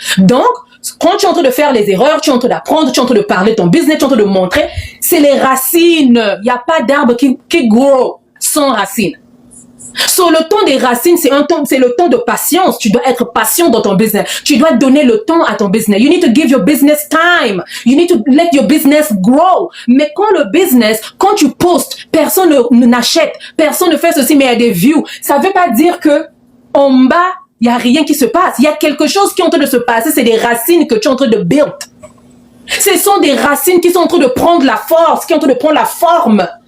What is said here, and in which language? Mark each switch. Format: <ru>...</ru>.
<fr>Donc, quand tu es en train de faire les erreurs, tu es en train d'apprendre, tu es en train de parler de ton business, tu es en train de montrer, c'est les racines. Il n'y a pas d'arbre qui grow sans racines. So, le temps des racines, c'est le temps de patience. Tu dois être patient dans ton business. Tu dois donner le temps à ton business.</fr> <en>You need to give your business time. You need to let your business grow.</en> <fr>Mais quand tu postes, personne n'achète, personne ne fait ceci, mais il y a des views. Ça veut pas dire que en bas, il y a rien qui se passe. Il y a quelque chose qui est en train de se passer. C'est des racines que tu es en train de build. Ce sont des racines qui sont en train de prendre la force, qui sont en train de prendre la forme.</fr>